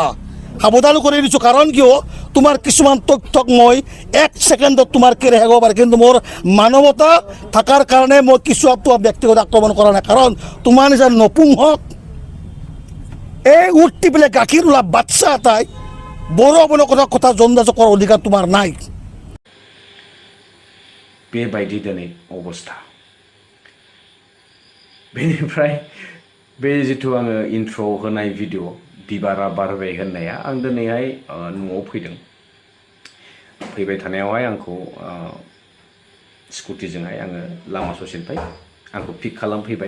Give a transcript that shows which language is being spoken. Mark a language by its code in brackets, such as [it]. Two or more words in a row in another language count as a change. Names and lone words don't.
[as] সাৱধান কৰি দিছোঁ, কাৰণ কিয় তোমাৰ কিছুমান তথ্যক মই 1 ছেকেণ্ডত তোমাৰ কেৰে হেৰাব পাৰে, কিন্তু মোৰ মানৱতা থকাৰ কাৰণে মই কিছু ব্যক্তিগত আক্ৰমণ কৰা নাই। কাৰণ তোমাৰ নিচিনা নপুংসক এই উঠি পেলাই গাখীৰ ওলা বাচ্চা এটাই বড়ো অৱনৰ কথা জন দাসক কৰাৰ অধিকাৰ তোমাৰ নাই। [brx] बेबायदि दिनै अबस्था। बेनिफ्राय बे जिथु आङो इन्ट्र होनाय भिडिअ बिबारा बारबाय होननाया आं दिनैहाय न'आव फैदों। फैबाय थानायावहाय आंखौ स्कुटिजोंहाय आङो लामा ससेनिफ्राय आंखौ पिक खालामफैबाय।